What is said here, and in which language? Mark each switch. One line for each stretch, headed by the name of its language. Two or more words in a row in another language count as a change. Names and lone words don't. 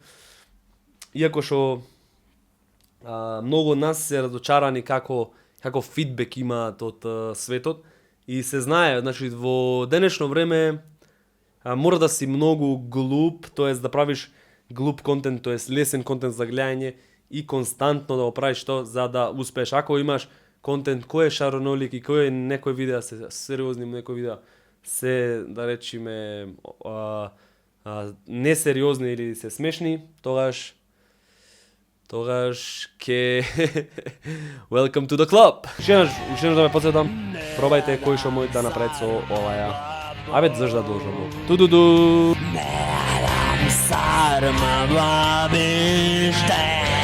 Macedonian: Иако што многу од нас се разочарани како фидбек имаат од светот и се знае, значи во денешно време мора да си многу глуп, тоест да правиш глуп контент, тоест лесен контент за гледање и константно да го правиш тоа за да успееш. Ако имаш контент кој е шаронолик и кој е некој видеа се сериозни, некој видеа се, да речеме, несериозни или се смешни, тогаш ке
English: welcome to the club.
Macedonian: Уште да ме подсетам, пробајте кој што може да направи со оваја. Абе, зашто да должам? Туду.